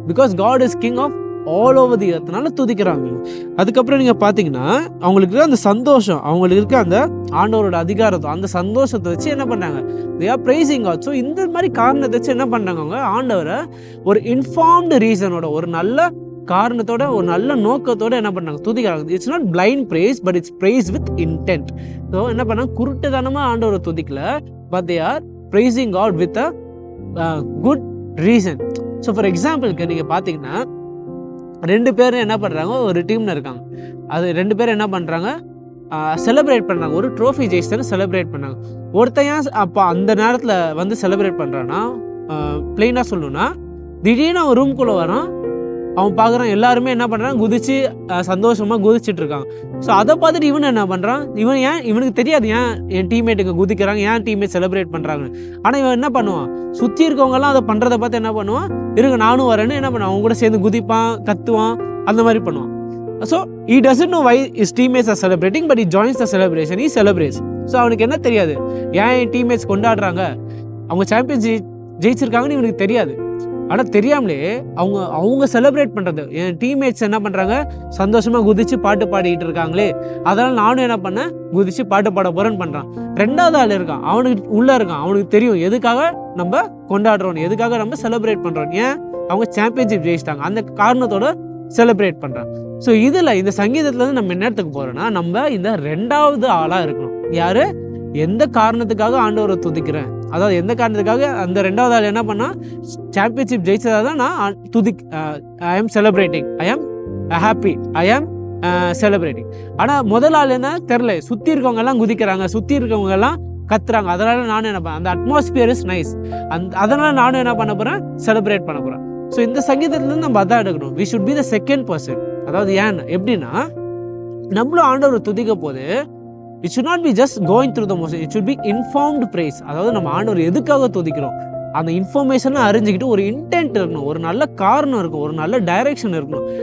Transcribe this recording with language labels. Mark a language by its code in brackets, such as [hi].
[en] because God is king of all over the எர்த்னால [ta] துதிக்கிறாங்க. அதுக்கப்புறம் நீங்க பாத்தீங்கன்னா, அவங்களுக்கு இருக்க அந்த சந்தோஷம், அவங்களுக்கு இருக்க அந்த ஆண்டவரோட அதிகாரத்தை, அந்த சந்தோஷத்தை வச்சு என்ன பண்ணாங்க, [en] they are praising God. [ta] So இந்த மாதிரி காரணத்தை வச்சு என்ன பண்ணாங்க, அவங்க ஆண்டவரை ஒரு இன்ஃபார்ம்டு ரீசனோட, ஒரு நல்ல காரணத்தோட, ஒரு நல்ல நோக்கத்தோட என்ன பண்ணாங்க, துதிக்கிறாங்க. [en] It's not blind praise, but it's praise with intent. [ta] So என்ன பண்ணாங்க, குருட்டுத்தனமா ஆண்டவரை துதிக்கல, but [en] they are praising God with a good reason. [ta] So for எக்ஸாம்பிளுக்கு நீங்கள் பார்த்தீங்கன்னா, ரெண்டு பேரும் என்ன பண்ணுறாங்க, ஒரு டீமில் இருக்காங்க. அது ரெண்டு பேரும் என்ன பண்ணுறாங்க, செலிப்ரேட் பண்ணுறாங்க, ஒரு ட்ரோஃபி ஜெயிச்சதுன்னு செலிப்ரேட் பண்ணாங்க. ஒருத்தையும் அப்போ அந்த நேரத்தில் வந்து செலிப்ரேட் பண்ணுறான்னா, பிளெயினாக சொல்லணும்னா, திடீர்னு அவன் ரூம்குள்ளே வரான், அவன் பார்க்குறான் எல்லாருமே என்ன பண்ணுறான், குதிச்சு சந்தோஷமாக குதிச்சுட்டு இருக்காங்க. ஸோ அதை பார்த்துட்டு இவன் என்ன பண்ணுறான், இவனுக்கு தெரியாது ஏன் என் டீம்மேட்டுக்கு குதிக்கிறாங்க, ஏன் டீம்மேட் செலிப்ரேட் பண்ணுறாங்கன்னு. ஆனால் இவன் என்ன பண்ணுவான், சுற்றி இருக்கவங்கலாம் அதை பண்ணுறதை பார்த்து என்ன பண்ணுவான், இருக்கு நானும் வரேன்னு என்ன பண்ணுவான், அவங்க கூட சேர்ந்து குதிப்பான், கத்துவான், அந்த மாதிரி பண்ணுவான். [en] So he doesn't know why his teammates are celebrating, but he joins the celebration, he celebrates. [ta] So அவனுக்கு என்ன தெரியாது, ஏன் என் டீம்மேட்ஸ் கொண்டாடுறாங்க, அவங்க சாம்பியன்ஸ் ஜெயிச்சிருக்காங்கன்னு இவனுக்கு தெரியாது. ஆனால் தெரியாமலே அவங்க செலிப்ரேட் பண்ணுறது, என் டீம்மேட்ஸ் என்ன பண்ணுறாங்க, சந்தோஷமாக குதிச்சு பாட்டு பாடிக்கிட்டு இருக்காங்களே, அதனால் நானும் என்ன பண்ணேன், குதிச்சு பாட்டு பாட போகிறேன்னு பண்ணுறான். ரெண்டாவது ஆள் இருக்கான், அவனுக்கு உள்ளே இருக்கான், அவனுக்கு தெரியும் எதுக்காக நம்ம கொண்டாடுறோம், எதுக்காக நம்ம செலிப்ரேட் பண்ணுறோம், ஏன் அவங்க சாம்பியன்ஷிப் ஜெயிச்சிட்டாங்க, அந்த காரணத்தோட செலிப்ரேட் பண்ணுறான். ஸோ இதில் இந்த சங்கீதத்துலேருந்து நம்ம என்ன இடத்துக்கு போகிறோன்னா, நம்ம இந்த ரெண்டாவது ஆளாக இருக்கணும். யார், எந்த காரணத்துக்காக ஆண்டவரை துதிக்கிறேன், அதாவது எந்த காரணத்துக்காக அந்த ரெண்டாவது ஆள் என்ன பண்ணால், சாம்பியன்ஷிப் ஜெயிச்சதாக தான் நான் [en] I am celebrating, I am happy, I am celebrating. [ta] ஆனால் முதல் ஆள் என்ன தெரில, சுற்றி இருக்கவங்கெல்லாம் குதிக்கிறாங்க, சுற்றி இருக்கவங்கெல்லாம் கத்துறாங்க, அதனால் நானும் என்ன பண்ணேன், அந்த [en] atmosphere is nice, [ta] அதனால் நானும் என்ன பண்ண போகிறேன், செலிப்ரேட் பண்ண போகிறேன். ஸோ இந்த சங்கீதத்துலேருந்து நம்ம அதான் எடுக்கணும், [en] We should be the second person. [ta] அதாவது ஏன் எப்படின்னா, நம்மளும் ஆண்டவர் துதிக்க போது [en] it should not be just going through the motion, it should be informed praise. [ta] அதாவது நம்ம ஆண்டவர் எதுக்காக துதிக்கிறோம், அந்த இன்ஃபர்மேஷனை அறிஞ்சிக்கிட்டு ஒரு இன்டென்ட் இருக்கணும், ஒரு நல்ல காரணம் இருக்கும், ஒரு நல்ல டைரக்ஷன் இருக்கணும்.